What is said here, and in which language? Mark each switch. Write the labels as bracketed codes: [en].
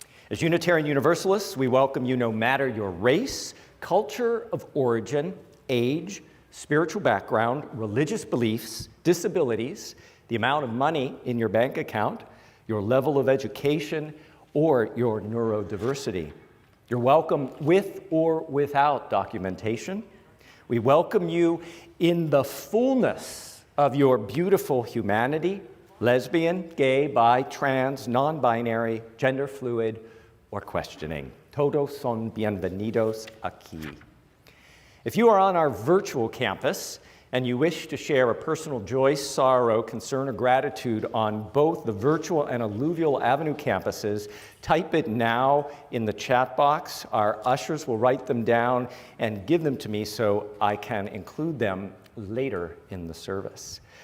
[en] As Unitarian Universalists, we welcome you no matter your race, culture of origin, age, spiritual background, religious beliefs, disabilities, the amount of money in your bank account, your level of education, or your neurodiversity. You're welcome with or without documentation. We welcome you in the fullness of your beautiful humanity, lesbian, gay, bi, trans, non-binary, gender fluid, or questioning. [es] Todos son bienvenidos aquí. [en] If you are on our virtual campus and you wish to share a personal joy, sorrow, concern, or gratitude on both the virtual and Alluvial Avenue campuses, type it now in the chat box. Our ushers will write them down and give them to me so I can include them later in the service.